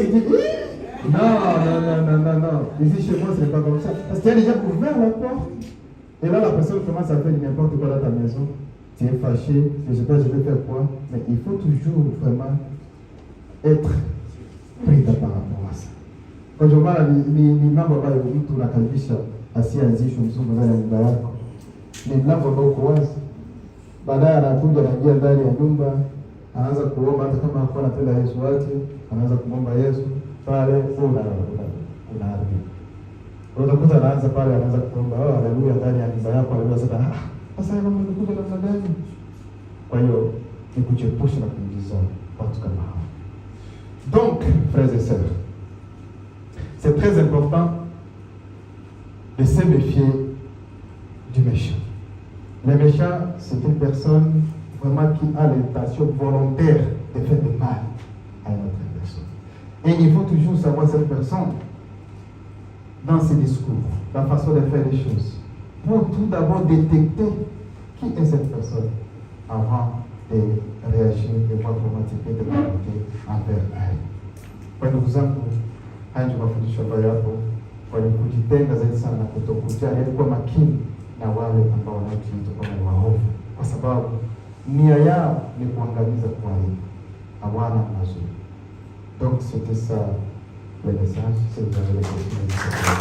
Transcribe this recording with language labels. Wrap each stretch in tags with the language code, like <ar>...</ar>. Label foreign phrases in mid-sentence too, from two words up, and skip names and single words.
<fr>Tu dis, non. Ici, chez moi, ce n'est pas comme ça. Parce qu'il y a déjà ouvert la porte. Et là, la personne commence à faire n'importe quoi dans ta maison. Tu es fâché, je ne sais pas, je vais faire quoi. Mais il faut toujours vraiment être prêt par rapport à ça. Quand je vois</fr> <sw>ni mambo ambayo mtu unakaribisha asianzishwe mzungu ndani ya nyumba yako, ni mlango ambao uko wazi. Baadaye anakuja anaingia ndani ya nyumba, anaanza kuomba, hata kama hakuwa anapenda Yesu wake, anaanza kumwomba Yesu pale, unaharibika. Utakuta anaanza pale, anaanza kuomba, haleluya, ndani ya nyumba yako, haleluya. Sasa kama unakuja namna gani? Kwa hiyo ni kuchepusha na kuingiza watu kama hao.</sw> <fr>Donc, frères et sœurs, c'est très important de se méfier du méchant. Le méchant, c'est une personne vraiment qui a l'intention volontaire de faire du mal à une autre personne. Et il faut toujours savoir cette personne dans ses discours, la façon de faire les choses, pour tout d'abord détecter qui est cette personne avant de réagir et voir comment tu peux te comporter envers elle.</fr> <sw>Kwa ndugu zangu, haya ndio mafundisho ambayo yapo kwa kujitenga zaidi sana na kutokujali, kuwa makini na wale ambao wanaojiita kama ni waovu, kwa sababu nia yao ni kuangamiza, kuharibu, hawana mazuri.</sw> <fr>Donc c'était ça le message, c'est le</fr>